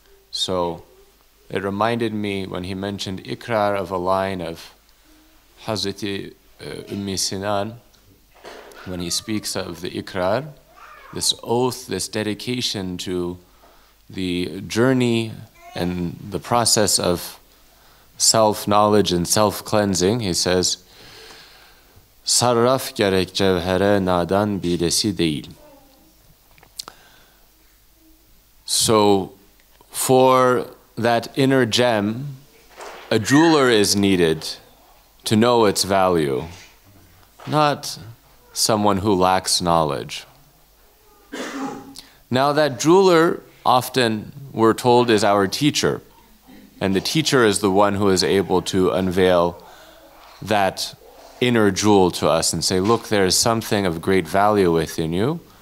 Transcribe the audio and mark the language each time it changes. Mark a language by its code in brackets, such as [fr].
[en] So it reminded me when he mentioned ikrar of a line of Hazreti Sinan, when he speaks of the ikrar, this oath, this dedication to the journey and the process of self-knowledge and self-cleansing. [tr] He says, Sarraf gerek cevhere nadan bilesi değil. [en] So for that inner gem, a jeweler is needed to know its value, not someone who lacks knowledge. Now that jeweler, often we're told, is our teacher, and the teacher is the one who is able to unveil that inner jewel to us and say, look, there is something of great value within you.